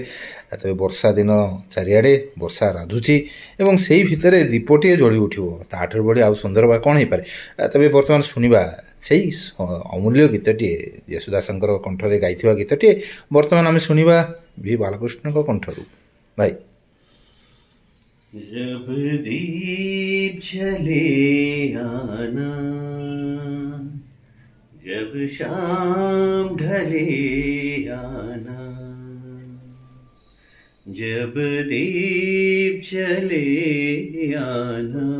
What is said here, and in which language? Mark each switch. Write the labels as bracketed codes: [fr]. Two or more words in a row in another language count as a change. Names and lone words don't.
[or] ତେବେ ବର୍ଷା ଦିନ ଚାରିଆଡ଼େ ବର୍ଷା ରାଜୁଛି ଏବଂ ସେଇ ଭିତରେ ଦୀପଟିଏ ଜଳି ଉଠିବ। ତାଠାରୁ ବଢ଼ି ଆଉ ସୁନ୍ଦର ବା କ'ଣ ହେଇପାରେ। ତେବେ ବର୍ତ୍ତମାନ ଶୁଣିବା ସେଇ ଅମୂଲ୍ୟ ଗୀତଟିଏ, ୟେଶୁଦାସଙ୍କର କଣ୍ଠରେ ଗାଇଥିବା ଗୀତଟିଏ ବର୍ତ୍ତମାନ ଆମେ ଶୁଣିବା ଭି ବାଲକୃଷ୍ଣଙ୍କ କଣ୍ଠରୁ। ଭାଇ [hi] जब दीप जले आना, जब शाम ढले आना, जब दीप जले आना,